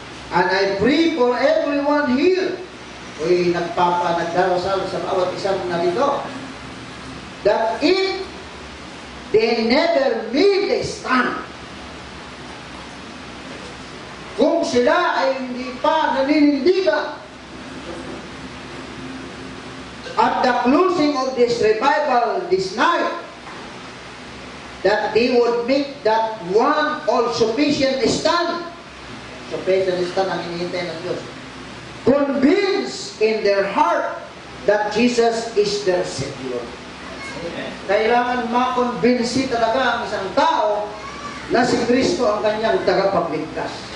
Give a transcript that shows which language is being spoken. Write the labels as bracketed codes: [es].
[en] And I pray for everyone here. [tl] Ko'y nagdarasal sa bawat isang narito. [en] That if they never made a stand, [tl] kung sila ay hindi pa naninindigan, [en] at the closing of this revival this night, that they would make that one all-sufficient stand. Sufficient stand [tl] ang hinihintay ng Diyos. [en] Convinced in their heart that Jesus is their Savior. [tl] Kailangan makonbinsi talaga ang isang tao na si Kristo ang kanyang tagapagligtas.